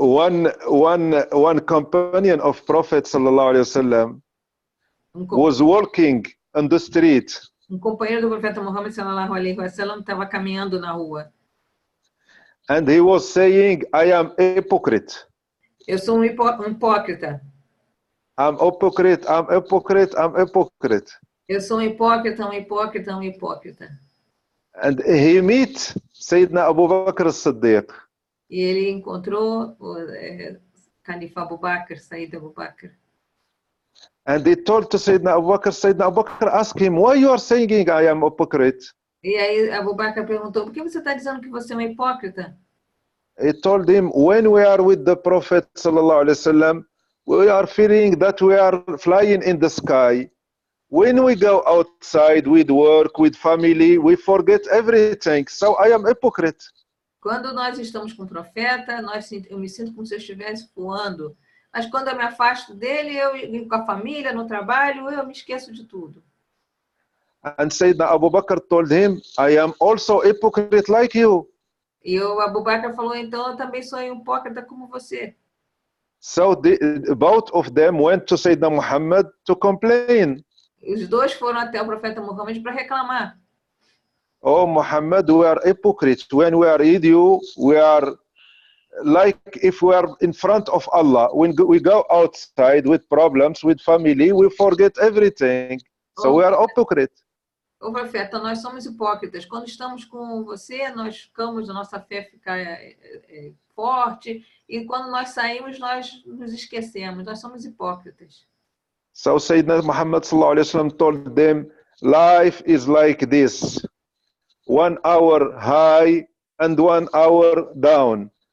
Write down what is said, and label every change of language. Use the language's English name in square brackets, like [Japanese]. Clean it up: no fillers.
[English] One companion of Prophet sallallahu alaihi wasallam was walking on the street. [Portuguese] Companheiro do profeta Muhammad sallallahu alaihi wasallam estava caminhando na rua. [English] And he was saying, I am hypocrite. [Portuguese] Eu sou um hipócrita. [English] I'm hypocrite, I'm hypocrite, I'm hypocrite. [Portuguese] Eu sou um hipócrita, um hipócrita, um hipócrita. [English] And he met Sayyidina Abu Bakr as-Siddiq. [Portuguese] E ele encontrou o Califa Abu Bakr, Sayyid Abu Bakr. [English] And he told to Sayyidina Abu Bakr asked him, why you are saying I am hypocrite? [Portuguese] E aí Abu Bakr perguntou, por que você está dizendo que você é um hipócrita? [English] He told him, when we are with the Prophet sallallahu alaihi wasallam, we are feeling that we are flying in the sky. When we go outside with work, with family, we forget everything. So I am hypocrite. [Portuguese] Quando nós estamos com o profeta, eu me sinto como se eu estivesse voando. Mas quando eu me afasto dele, eu com a família, no trabalho, eu me esqueço de tudo. [English] And Sayyidina Abu Bakr told him, I am also hypocrite like you. [Portuguese] E o Abu Bakr falou, então eu também sou um hipócrita como você. [English] So both of them went to Sayyidina Muhammad to complain. [Portuguese] Os dois foram até o profeta Muhammad para reclamar. [English] Oh Muhammad, we are hypocrites. When we are with you, we are like if we are in front of Allah. When we go outside with problems, with family, we forget everything. So we are hypocrite. [Portuguese] Ô profeta, nós somos hipócritas. Quando estamos com você, nós ficamos, a nossa fé fica forte. E quando nós saímos, nós nos esquecemos. Nós somos hipócritas. [English] So Sayyidina Muhammad sallallahu alaihi wasallam told them, life is like this. 1 hour high and 1 hour down.